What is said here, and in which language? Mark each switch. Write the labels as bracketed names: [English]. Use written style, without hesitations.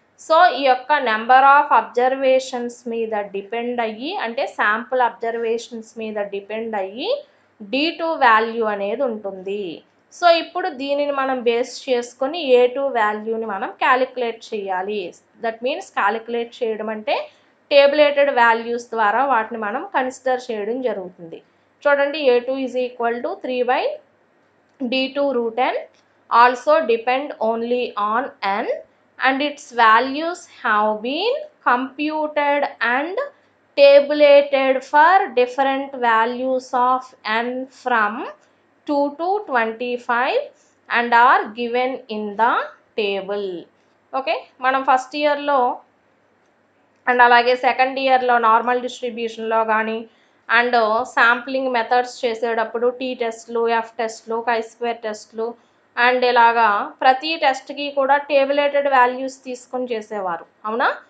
[Telugu] So ఈ యొక్క number of observations మీద డిపెండ్ అయ్యి, అంటే శాంపుల్ అబ్జర్వేషన్స్ మీద డిపెండ్ అయ్యి D2 వాల్యూ అనేది ఉంటుంది. సో ఇప్పుడు దీనిని మనం బేస్ చేసుకొని A2 వాల్యూని మనం క్యాలిక్యులేట్ చేయాలి. దట్ మీన్స్ క్యాలిక్యులేట్ చేయడం అంటే టేబులేటెడ్ వాల్యూస్ ద్వారా వాటిని మనం కన్సిడర్ చేయడం జరుగుతుంది. [English] చూడండి, A2 is equal to 3/D2 root n, also depend only on n, and its values have been computed and tabulated for different values of n from 2 to 25 and are given in the table. [Telugu] Okay, మనం first ఇయర్లో and అలాగే second ఇయర్లో normal డిస్ట్రిబ్యూషన్లో కానీ and sampling methods చేసేటప్పుడు tea టెస్ట్లు, F టెస్ట్లు, chi-square టెస్ట్లు and ఇలాగా ప్రతి టెస్ట్కి కూడా టేబులేటెడ్ వాల్యూస్ తీసుకొని చేసేవారు, అవునా?